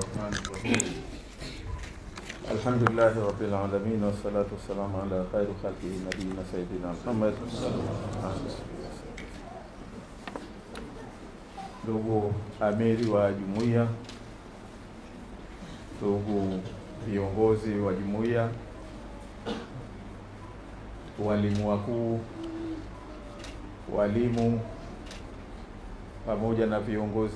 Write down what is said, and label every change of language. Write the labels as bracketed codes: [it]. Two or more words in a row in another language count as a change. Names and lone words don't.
[ar] بسم الله الرحمن الرحيم الحمد لله رب العالمين والصلاة والسلام على خير خلقه نبينا سيدنا محمد. [sw] Ndugu amiri wa jumuiya, ndugu viongozi wa jumuiya, walimu wakuu, walimu pamoja na viongozi